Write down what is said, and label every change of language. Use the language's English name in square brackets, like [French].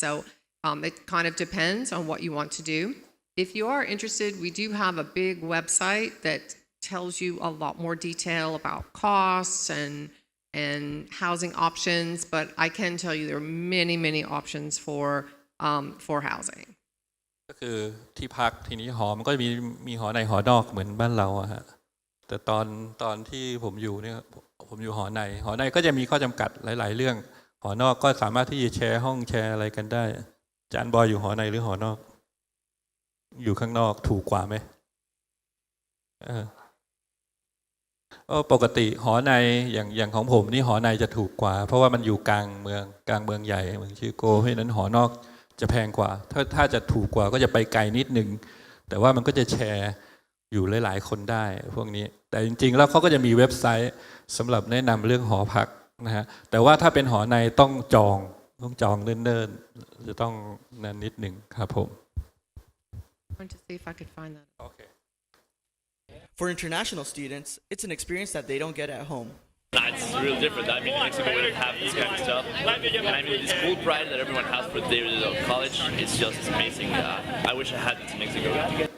[English] So it kind of depends on what you want to do. If you are interested, we do have a big website that tells you a lot more detail about costs and housing options, but I can tell you there are many options for housing. [Thai] ก็คือที่พักทีนี้หอมันก็จะมีหอในหอนอกเหมือนบ้านเราอะฮะแต่ตอนที่ผมอยู่เนี่ยผมอยู่หอในก็จะมีข้อจำกัดหลายๆเรื่องหอนอกก็สามารถที่จะแชร์ห้องแชร์อะไรกันได้อาจารย์บอยอยู่หอในหรือหอนอกอยู่ข้างนอกถูกกว่าไหม ปกติหอในอย่างของผมนี่หอในจะถูกกว่าเพราะว่ามันอยู่กลางเมืองใหญ่เมืองชิโกเพราะฉะนั้นหอนอกจะแพงกว่าถ้าจะถูกกว่าก็จะไปไกลนิดนึงแต่ว่ามันก็จะแชร์อยู่หลายๆคนได้พวกนี้แต่จริงๆแล้วเขาก็จะมีเว็บไซต์สำหรับแนะนำเรื่องหอพักนะฮะแต่ว่าถ้าเป็นหอในต้องจองเนิ่นๆจะต้องนานนิดหนึ่งครับผม [English] I want to see if I could find that. Okay. For international students, it's an experience that they don't get at home. It's really different. I mean, in Mexico, we don't have this kind of stuff. And I mean, the school pride that everyone has for their college, it's just amazing. I wish I had it in Mexico.